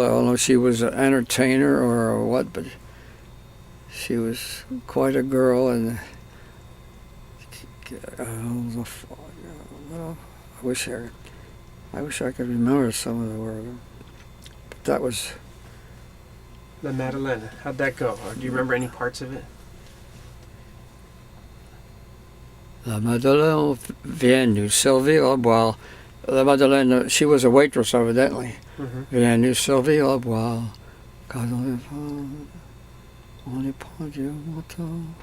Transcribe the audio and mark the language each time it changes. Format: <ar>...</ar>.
<en>I don't know if she was an entertainer or what, but she was quite a girl, and well, I wish I could remember some of the words. But that was. La Madeleine. How'd that go? Or do you remember any parts of it?</en> <fr>La Madeleine vient nous servir à boire.</fr> <en>La Madeleine, she was a waitress evidently. Mm-hmm.</en> <fr>Vient nous servir à boire. Quand on est pendu au manteau.</fr>